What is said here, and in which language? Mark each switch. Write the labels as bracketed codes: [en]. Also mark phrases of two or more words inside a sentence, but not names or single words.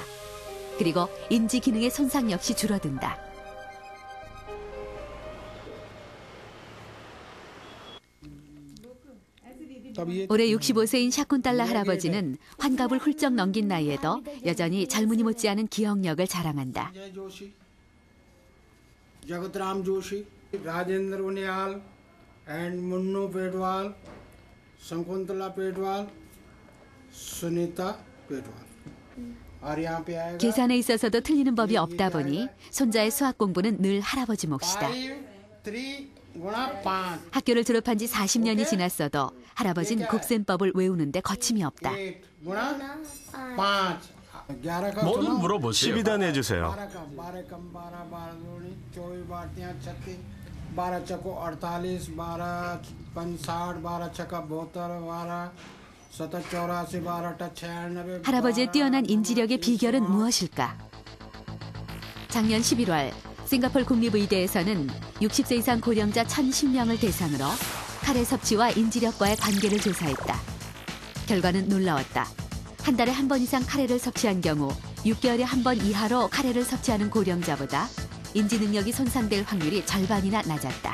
[ko] 그리고 인지 기능의 손상 역시 줄어든다. 올해 65세인 샤쿤달라 할아버지는 환갑을 훌쩍 넘긴 나이에도 여전히 젊은이 못지않은 기억력을 자랑한다. [hi] जगतराम जोशी, राजेंद्र उनियाल, एंड मुन्नू पेटवाल, शकुंतला पेटवाल, सुनीता पेटवाल. और यहाँ पे आएगा. [ko] 계산에 있어서도 틀리는 법이 없다 보니 손자의 수학 공부는 늘 할아버지 몫이다. [hi] 3 गुणा 5. [ko] 학교를 졸업한 지 40년이 지났어도 할아버진 곱셈법을 외우는데 거침이 없다. [hi] 8 गुणा 5. 11 का [ko] 뭐든 물어보세요. 12단 해주세요. [hi] 12 का 12 कम 12 12 दूनी 24 बाटियां 36 12 चको 48 12 पंच 60 12 छक्का 72 12 सतर 84 12 अट्ठा 96. [ko] 할아버지의 뛰어난 인지력의 비결은 무엇일까? 작년 11월 싱가포르 국립의대에서는 60세 이상 고령자 1,010명을 대상으로 카레 섭취와 인지력과의 관계를 조사했다. 결과는 놀라웠다. 한 달에 한 번 이상 카레를 섭취한 경우 6개월에 한 번 이하로 카레를 섭취하는 고령자보다 인지 능력이 손상될 확률이 절반이나 낮았다.